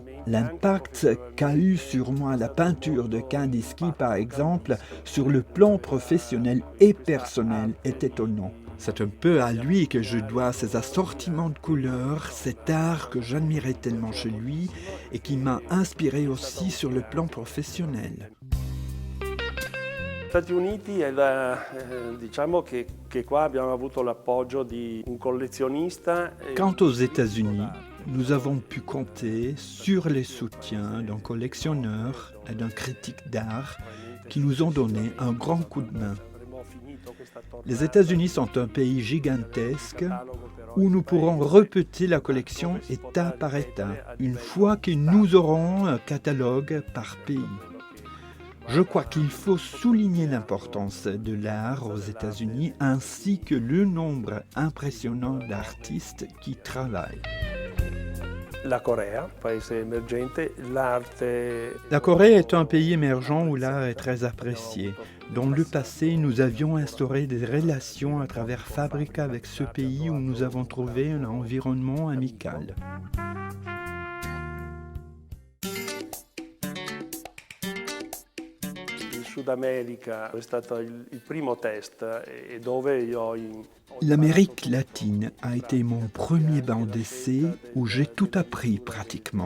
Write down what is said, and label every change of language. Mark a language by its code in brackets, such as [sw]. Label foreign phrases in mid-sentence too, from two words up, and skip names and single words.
[fr] L'impact qu'a eu sur moi la peinture de Kandinsky, par exemple, sur le plan professionnel et personnel, est étonnant. C'est un peu à lui que je dois ces assortiments de couleurs, cet art que j'admirais tellement chez lui et qui m'a inspiré aussi sur le plan professionnel. [it] Stati Uniti diciamo che qua abbiamo avuto l'appoggio di un collezionista. [fr] Quant aux États-Unis, nous avons pu compter sur les soutiens d'un collectionneur et d'un critique d'art qui nous ont donné un grand coup de main. Les États-Unis sont un pays gigantesque où nous pourrons répéter la collection état par état, une fois que nous aurons un catalogue par pays. Je crois qu'il faut souligner l'importance de l'art aux États-Unis ainsi que le nombre impressionnant d'artistes qui travaillent. La Corée, [it] paese emergente, l'arte. [fr] La Corée est un pays émergent où l'art est très apprécié. Dans le passé, nous avions instauré des relations à travers Fabrica avec ce pays où nous avons trouvé un environnement amical. L'Amérique latine a été mon premier banc d'essai où j'ai tout appris pratiquement.